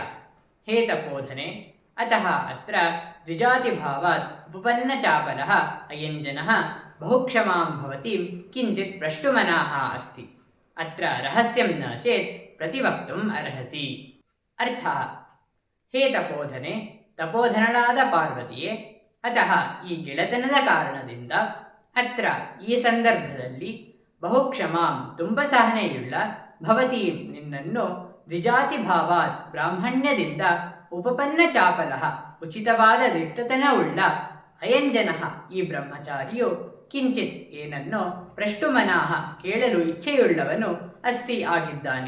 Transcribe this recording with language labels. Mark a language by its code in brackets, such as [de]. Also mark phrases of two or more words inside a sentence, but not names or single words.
[sa] हे तपोधने, अतः अत्र द्विजातिभावात् उपपन्नचापलः अयञ्जनः बहुक्षमां भवतीं किञ्चित् प्रष्टुमनाः अस्ति। अत्र रहस्यं न चेत् प्रतिवक्तुम् अर्हसि। अर्थः. ಹೇ ತಪೋಧನೆ, [kn] ತಪೋಧನಳಾದ ಪಾರ್ವತಿಯೇ, ಅತಃ ಈ ಗೆಳೆತನದ ಕಾರಣದಿಂದ ಅತ್ರ ಈ ಸಂದರ್ಭದಲ್ಲಿ ಬಹುಕ್ಷಮಾಂ ತುಂಬ ಸಹನೆಯುಳ್ಳ ಭವತೀಂ ನಿನ್ನನ್ನು [sa] ದ್ವಿಜಾತಿ ಭಾವಾತ್ [kn] ಬ್ರಾಹ್ಮಣ್ಯದಿಂದ [sa] ಉಪಪನ್ನ ಚಾಪಲಃ [kn] ಉಚಿತವಾದ ದಿಟ್ಟತನವುಳ್ಳ ಅಯಂಜನಃ ಈ ಬ್ರಹ್ಮಚಾರಿಯು ಕಿಂಚಿತ್ ಏನನ್ನೋ ಪ್ರಷ್ಟುಮನಾಹ ಕೇಳಲು ಇಚ್ಛೆಯುಳ್ಳವನು ಅಸ್ತಿ ಆಗಿದ್ದಾನೆ.